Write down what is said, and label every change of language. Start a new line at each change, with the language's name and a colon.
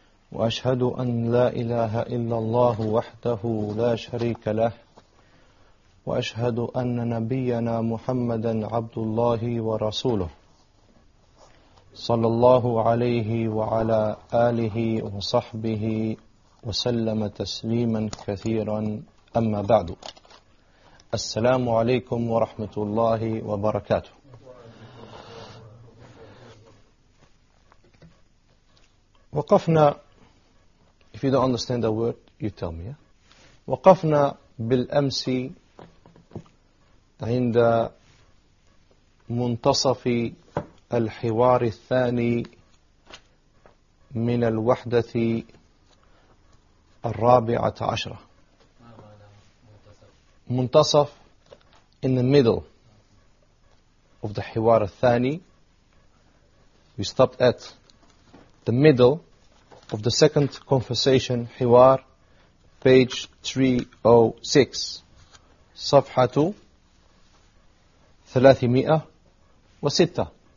Arabic: وأشهد أن لا إله إلا الله وحده لا شريك له، وأشهد أن نبينا محمدا عبد الله ورسوله، صلى الله عليه وعلى آله وصحبه وسلم تسليما كثيرا، أما بعد. السلام عليكم ورحمة الله وبركاته. وقفنا
English: If you don't understand the word, you tell me.
Arabic: وقفنا بالأمس عند منتصف الحوار الثاني من الوحدة الرابعة عشرة. منتصف
English: in the middle of the
Arabic: حوار الثاني.
English: We stopped at the middle of the second conversation,
Arabic: حوار,
English: page 306,
Arabic: صفحة 306.